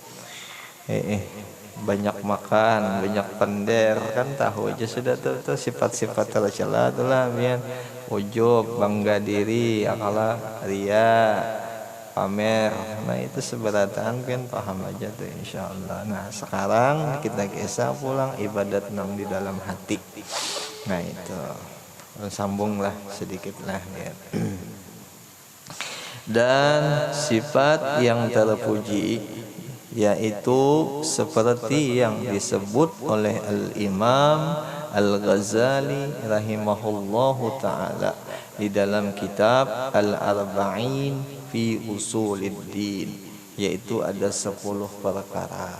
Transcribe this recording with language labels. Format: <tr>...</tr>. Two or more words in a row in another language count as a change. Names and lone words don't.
<id>banyak makan, banyak pender kan tahu aja sudah tuh sifat-sifat tercela itulah biar ujub, bangga diri, akala ria, pamer. Nah itu seberatan kan paham aja tuh insyaallah. Nah sekarang kita kisah pulang ibadat nang di dalam hati. Nah itu sambunglah sedikit lah ya. Dan sifat yang terpuji yaitu seperti yang disebut oleh Al-Imam Al-Ghazali</id> <ar>rahimahullahu ta'ala</ar> <id>di dalam kitab Al-Arba'in fi Usuluddin, yaitu ada 10 perkara.</id>